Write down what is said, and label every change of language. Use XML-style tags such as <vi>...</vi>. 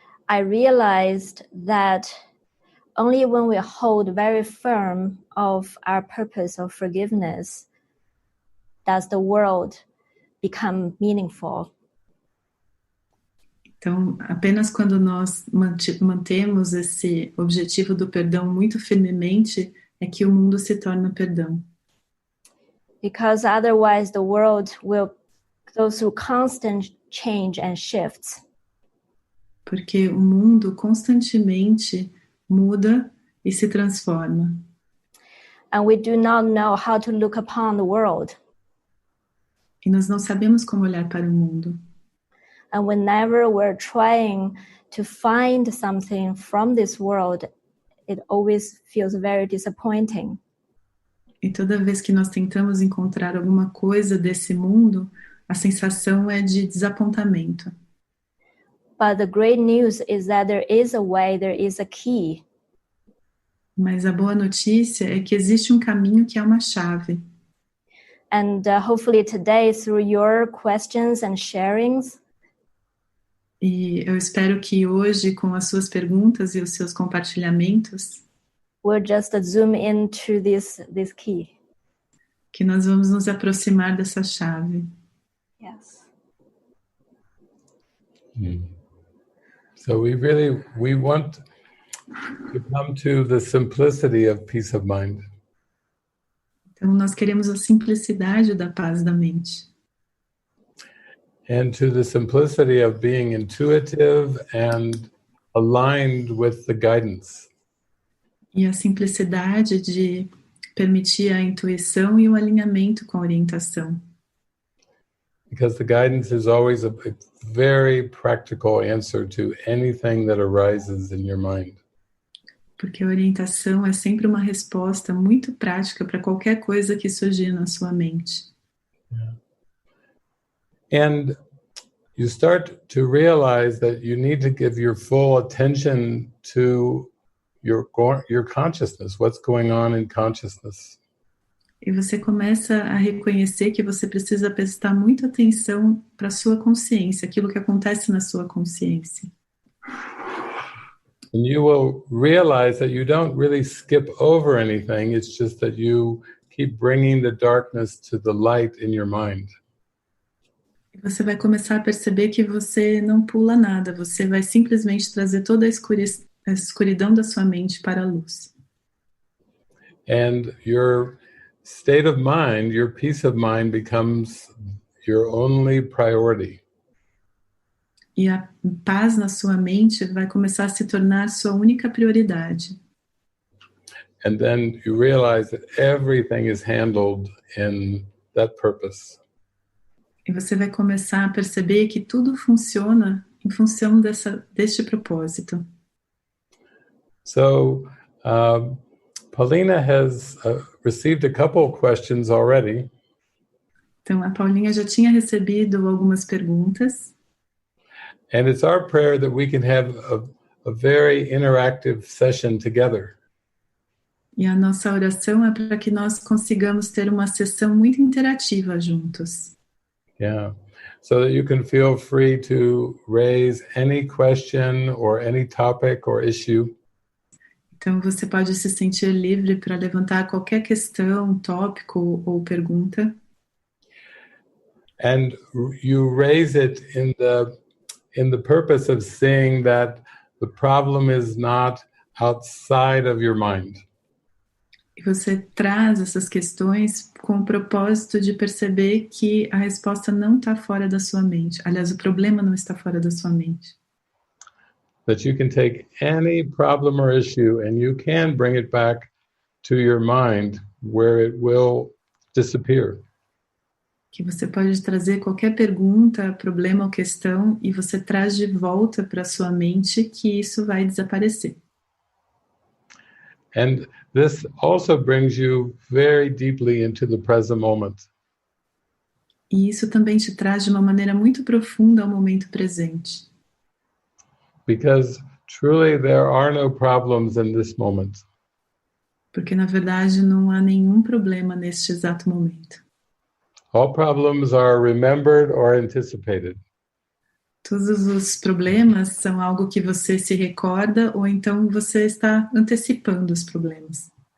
<en>I realized that only when we hold very firm of our purpose of forgiveness does the world become meaningful.</en> <pt>então apenas quando nós mantemos esse objetivo do perdão muito firmemente é que o mundo se torna perdão.</pt> <en>Because otherwise the world will go through constant change and shifts.</en> <pt>Porque o mundo constantemente muda e se transforma.</pt> <en>And we do not know how to look upon the world.</en> <pt>E nós não sabemos como olhar para o mundo.</pt> <en>And whenever we're trying to find something from this world, it always feels very disappointing.</en> <pt>E toda vez que nós tentamos encontrar alguma coisa desse mundo, a sensação é de desapontamento.</pt> <en>But the great news is that there is a way, there is a key.</en> <pt>Mas a boa notícia é que existe um caminho que é uma chave.</pt> <en>And hopefully today, through your questions and sharings,</en> <pt>E eu espero que hoje, com as suas perguntas e os seus compartilhamentos,</pt> <en>we'll just zoom into this key.</en> <pt>que nós vamos nos aproximar dessa chave.</pt> <en>Yes. So we want to come to the simplicity of peace of mind.</en> <pt>Então nós queremos a simplicidade da paz da mente.</pt> <en>And to the simplicity of being intuitive and aligned with the guidance.</en> <pt>E a simplicidade de permitir a intuição e o alinhamento com a orientação.</pt> <en>Because the guidance is always a very practical answer to anything that arises in your mind.</en> <pt>Porque a orientação é sempre uma resposta muito prática para qualquer coisa que surgir na sua mente.</pt> <en>Yeah. And you start to realize that you need to give your full attention to your consciousness, what's going on in consciousness.</en> <pt>E você começa a reconhecer que você precisa prestar muita atenção para a sua consciência, aquilo que acontece na sua consciência.</pt> <en>And you will realize that you don't really skip over anything, it's just that you keep bringing the darkness to the light in your mind.</en> <pt>E você vai começar a perceber que você não pula nada, você vai simplesmente trazer toda a escuridão da sua mente para a luz.</pt> <en>And your state of mind, your peace of mind becomes your only priority.</en> <pt>E a paz na sua mente vai começar a se tornar sua única prioridade.</pt> <en>And then you realize that everything is handled in that purpose.</en> <pt>E você vai começar a perceber que tudo funciona em função deste propósito.</pt> <en>So, Paulina has received a couple of questions already.</en> <pt>Então, a Paulinha já tinha recebido algumas perguntas.</pt> <en>And it's our prayer that we can have a very interactive session together.</en> <pt>E a nossa oração é para que nós consigamos ter uma sessão muito interativa juntos.</pt> <en>Yeah, so that you can feel free to raise any question or any topic or issue.</en> <pt>Então você pode se sentir livre para levantar qualquer questão, tópico ou pergunta.</pt> <en>And you raise it in the purpose of seeing that the problem is not outside of your mind.</en> <pt>E você traz essas questões com o propósito de perceber que a resposta não está fora da sua mente. Aliás, o problema não está fora da sua mente.</pt> <en>That you can take any problem or issue and you can bring it back to your mind where it will disappear.</en> <pt>Que você pode trazer qualquer pergunta, problema ou questão e você traz de volta para a sua mente que isso vai desaparecer.</pt> <en>And this also brings you very deeply into the present moment.</en> <pt>E isso também te traz de uma maneira muito profunda ao momento presente.</pt> <en>Because truly there are no problems in this moment.</en> <pt>Porque, na verdade, não há nenhum problema neste exato momento.</pt> <en>All problems are remembered or anticipated.</en> <pt>Todos os problemas são algo que você se recorda ou então você está antecipando os problemas.</pt>